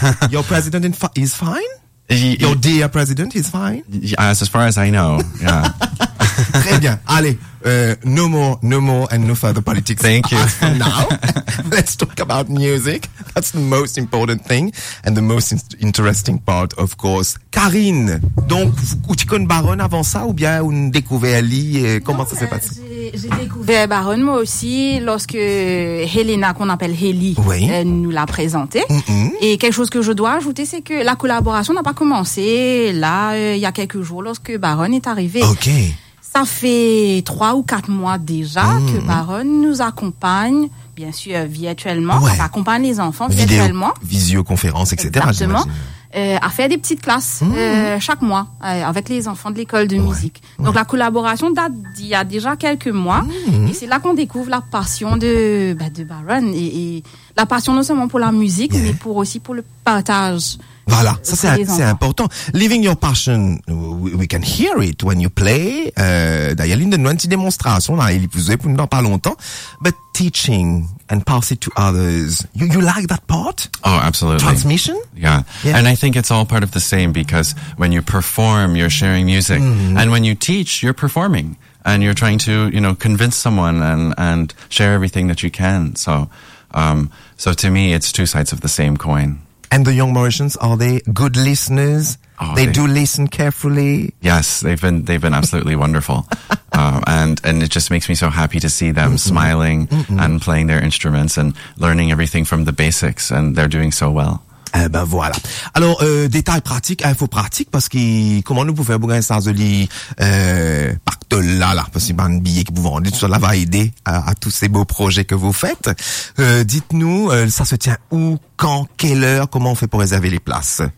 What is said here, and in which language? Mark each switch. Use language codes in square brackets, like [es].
[en] Your president is fine? Your dear president is fine? Yes, as far as I know, yeah. [fr] Très bien. Allez, [en] no more and no further politics. Thank you. Now, let's talk about music. That's the most important thing and the most interesting part, of course. [fr] Karine, donc, vous connaissez Baron avant ça ou bien vous découvrez Ali? Comment ça s'est passé? J'ai découvert Baron, moi aussi, lorsque Helena, qu'on appelle Heli, nous l'a présenté. Mm-hmm. Et quelque chose que je dois ajouter, c'est que la collaboration n'a pas commencé là, il y a quelques jours, lorsque Baron est arrivé. Ok. Ça fait 3 ou 4 mois déjà que Baron nous accompagne, bien sûr, virtuellement. Ouais. On accompagne les enfants virtuellement. Visioconférence, etc. Exactement. À faire des petites classes chaque mois avec les enfants de l'école de musique. Donc la collaboration date d'il y a déjà quelques mois. Mmh. Et c'est là qu'on découvre la passion de Baron. Et la passion non seulement pour la musique, mais pour aussi pour le partage. Voilà, ça c'est important. [en] Living your passion, we can hear it when you play. [fr] D'ailleurs, l'une de nos petites démonstrations, là, il vous est pour nous pas longtemps. [en] But teaching and pass it to others, you like that part? Oh, absolutely. Transmission? Yeah. And I think it's all part of the same because when you perform, you're sharing music. Mm-hmm. And when you teach, you're performing. And you're trying to, you know, convince someone and share everything that you can. So, so to me, it's two sides of the same coin. And the young Mauritians, are they good listeners? They do listen carefully. Yes, they've been absolutely wonderful, and it just makes me so happy to see them smiling and playing their instruments and learning everything from the basics, and they're doing so well. [fr] Ben voilà. Alors, détail pratique, info pratique, parce que comment nous pouvons faire pour gagner ça, par de là, là, parce qu'il y a un billet qui vous vendez, tout ça va aider à tous ces beaux projets que vous faites. Dites-nous, ça se tient où, quand, quelle heure, comment on fait pour réserver les places?